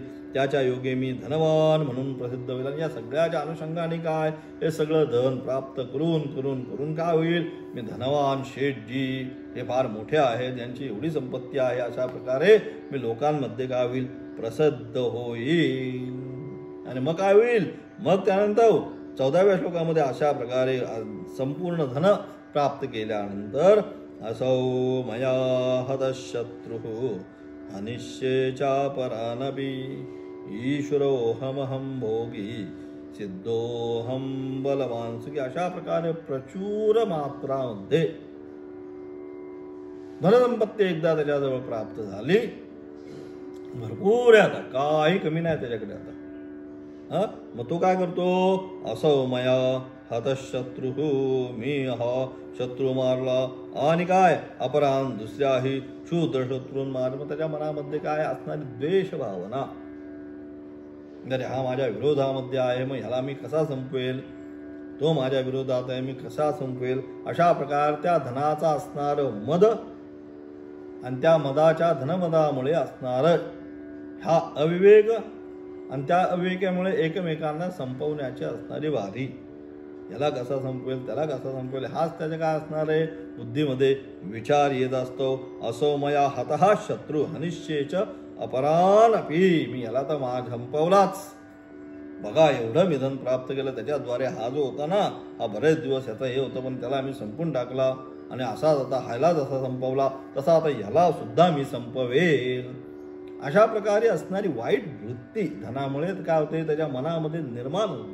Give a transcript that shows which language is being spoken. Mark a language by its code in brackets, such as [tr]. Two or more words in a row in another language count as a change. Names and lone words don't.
[mr] त्याच्या योगे मी धनवान म्हणून प्रसिद्ध होईल. आणि या सगळ्याच्या अनुषंगाने काय, हे सगळं धन प्राप्त करून करून करून काय होईल, मी धनवान शेठजी हे फार मोठे आहेत, ज्यांची एवढी संपत्ती आहे, अशा प्रकारे मी लोकांमध्ये काय होईल, प्रसिद्ध होईल. आणि मग काय होईल, मग त्यानंतर 14व्या श्लोकामध्ये अशा प्रकारे संपूर्ण धन प्राप्त केल्यानंतर [sa] असौ मया हतशत्रुः अनिश्चेचा परानपि ईश्वरोऽहमहं भोगी सिद्धोऽहं बलवान सुखी. [mr] अशा प्रकारे प्रचूर मात्रामध्ये धनसंपत्ती एकदा त्याच्याजवळ प्राप्त झाली, भरपूर आहे, आता काही कमी नाही त्याच्याकडे आता. मग तो काय करतो, [sa] असौ मया हतशत्रुः, [mr] मी हा शत्रू मारला, आणि काय अपरान दुसऱ्याही क्षुद्र शत्रून मार. मग त्याच्या मनामध्ये काय असणारी द्वेष भावना, अरे हा माझ्या विरोधामध्ये आहे, मग ह्याला मी कसा संपवेल, तो माझ्या विरोधात आहे, मी कसा संपवेल. अशा प्रकार त्या धनाचा असणार मद आणि त्या मदाच्या धनमदामुळे असणार हा अविवेक, आणि त्या अविवेकामुळे एकमेकांना संपवण्याची असणारी वारी, याला कसा संपवेल त्याला कसा संपवेल, हाच त्याच्या काय असणार आहे, बुद्धीमध्ये विचार येत असतो. [sa] असो मया हतः शत्रू हनिश्चेच अपरान अपि, [mr] मी याला तर संपवलाच. बघा एवढं मी धन प्राप्त केलं, त्याच्याद्वारे हा जो होता ना, हा बरेच दिवस याचा हे होतं, पण त्याला मी संपून टाकला. आणि असाच आता ह्याला जसा संपवला तसा आता ह्याला सुद्धा मी संपवेल. अशा प्रकारे असणारी वाईट वृत्ती धनामुळे काय होते, त्याच्या मनामध्ये निर्माण होतं.